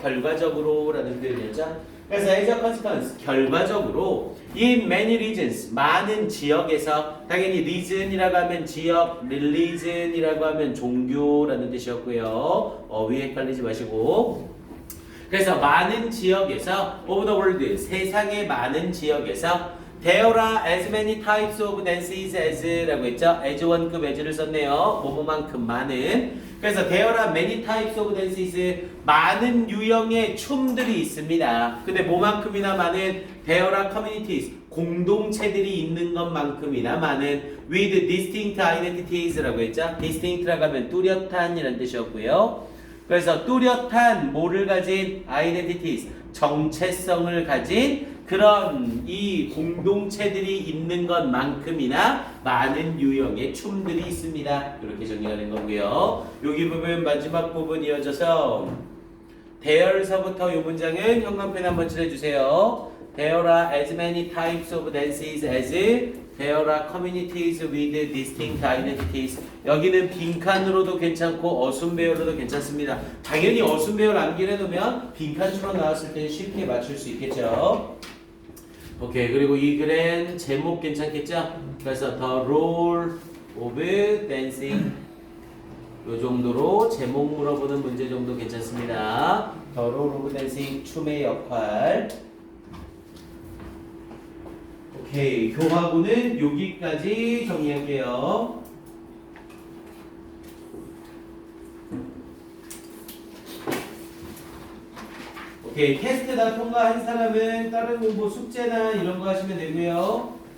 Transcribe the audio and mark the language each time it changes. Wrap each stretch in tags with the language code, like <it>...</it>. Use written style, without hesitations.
<ko>결과적으로 라는 표현이었죠. 그래서</ko> <en>as a consequence</en> <ko>결과적으로</ko> <en>in many regions</en> <ko>많은 지역에서 당연히 region이라고 하면 지역, religion이라고 하면 종교라는 뜻이었고요. 어휘 헷갈리지 마시고 그래서 많은 지역에서</ko> <en>of the world</en> <ko>세상의 많은 지역에서</ko> <en>There are as many types of dances as</en> <ko>라고 했죠. as 원급 as를 썼네요. 뭐뭐만큼 많은. 그래서</ko> <en>there are many types of dances</en> <ko>많은 유형의 춤들이 있습니다. 근데 뭐만큼이나 많은</ko> <en>there are communities</en> <ko>공동체들이 있는 것만큼이나 많은</ko> <en>with distinct identities</en> <ko>라고 했죠. distinct라고 하면 뚜렷한이라는 뜻이었고요. 그래서 뚜렷한 뭐를 가진 identities, 정체성을 가진 그런 이 공동체들이 있는 것만큼이나 많은 유형의 춤들이 있습니다. 이렇게 정리가 된 거고요. 여기 부분 마지막 부분 이어져서 There서부터 이 문장은 형광펜 한번 칠해주세요.</ko> <en>There are as many types of dances as there are communities with distinct identities.</en> <ko>여기는 빈칸으로도 괜찮고 어순배열로도 괜찮습니다. 당연히 어순배열 암기를 해놓으면 빈칸처럼 나왔을 때 쉽게 맞출 수 있겠죠. 오케이. 그리고 이 글엔 제목 괜찮겠죠? 그래서</ko> <en>The Role of Dancing</en> <ko>요 정도로 제목 물어보는 문제 정도 괜찮습니다.</ko> <en>The Role of Dancing</en> <ko>춤의 역할. 오케이. 교하고는 여기까지 정리할게요. 오케이. 테스트 다 통과한 사람은 다른 공부 숙제나 이런 거 하시면 되고요.</ko>